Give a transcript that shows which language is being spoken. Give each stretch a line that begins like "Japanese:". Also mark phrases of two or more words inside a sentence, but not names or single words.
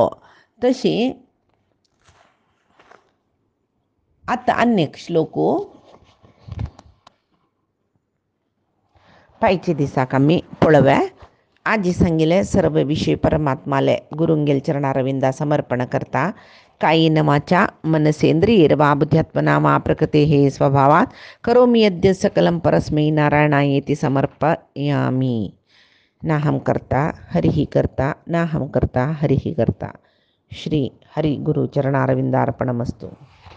Konkani: तशी आता अनेक श्लोकू पाहिजे दिसाक आमी पळोवया. आजी सांगिले सर्व विषय परमात्माले गुरुंगेल चरणारविंदा समर्पण करता.
Sanskrit: कायेन मनसेंद्रियैर्वा बुद्ध्यात्मना वा प्रकृतेः स्वभावात् करोमि यद्यत् सकलं परस्मै नारायणायेति समर्पयामि. नाहं कर्ता हरिः कर्ता नाहं कर्ता हरिः कर्ता. श्री हरि गुरु चरणारविंदार्पणमस्तु.